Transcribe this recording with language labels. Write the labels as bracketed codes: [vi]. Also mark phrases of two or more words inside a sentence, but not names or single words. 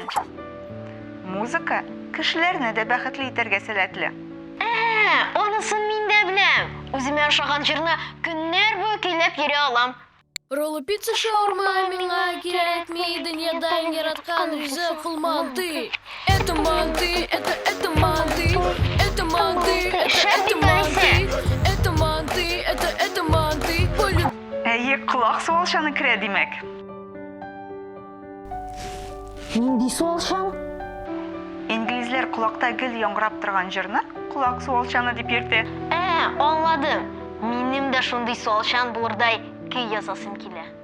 [tt] Музыка кешеләрне дә бәхетле итәргә сәләтле. Онысын мин дә беләм. Үземә ошаган җырны көннәр буе көйләп йөри алам. Роллы пицца шаурма миңа кирәкми, дөньяда иң яраткан ризык ул манты. [ru] Это манты, это манты, это манты, это манты, это манты, это манты. [tt] Әйе, колак суалчаны керә димәк. Нинди суалчан? Инглизләр колакта гел яңгырап торган җырны колак суалчаны дип йөртә. Аңладым. Минем дә шундый суалчан булырдай көй язасым килә.